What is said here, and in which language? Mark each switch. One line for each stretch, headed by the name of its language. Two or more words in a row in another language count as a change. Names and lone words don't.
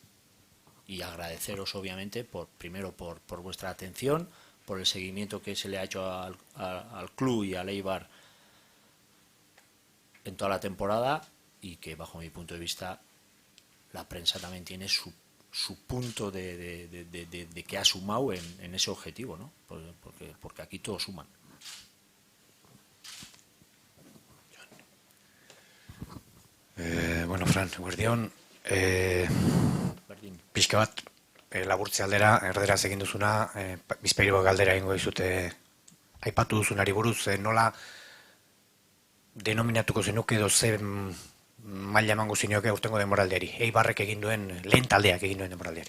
Spanish: Y agradeceros, obviamente, primero por vuestra atención, por el seguimiento que se le ha hecho al club y al Eibar en toda la temporada, y que, bajo mi punto de vista, la prensa también tiene su punto de que ha sumado en ese objetivo, ¿no? Porque aquí todos suman.
Basque: Bueno, Fran, guardión, pixka bat, laburtze aldera, erderaz egin duzuna, bizpahiru galdera egingo dizute aipatu duzunari buruz, nola denominatuko zenuke edo ze maila emango zinioke aurtengo denboraldiari, Eibarrek egin duen, lehen taldeak egin duen denboraldiari?